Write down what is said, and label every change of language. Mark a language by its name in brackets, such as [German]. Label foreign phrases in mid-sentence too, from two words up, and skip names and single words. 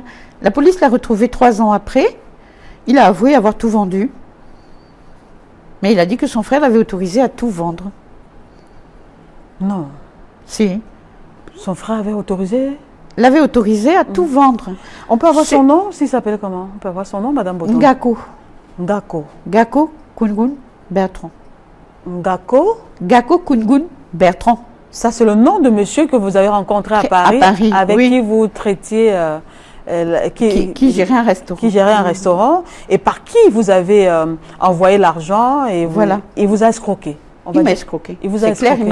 [French] La police l'a retrouvé 3 ans après. Il a avoué avoir tout vendu. Mais il a dit que son frère l'avait autorisé à tout vendre. Non. Si. Son frère avait autorisé? L'avait autorisé à tout vendre. On peut avoir son nom, s'il s'appelle comment? On peut avoir son nom, Madame Botondi? Ngako. Ngako. Ngako Kungun Bertrand. Ngako? Ngako Kungun Bertrand. Ça, c'est le nom de monsieur que vous avez rencontré à Paris, avec oui. qui vous traitiez, Qui gérait un restaurant. Qui gérait un restaurant, et par qui vous avez envoyé l'argent et Voilà. il vous a escroqué. Il m'a escroqué. Il vous a C'est clair, escroqué.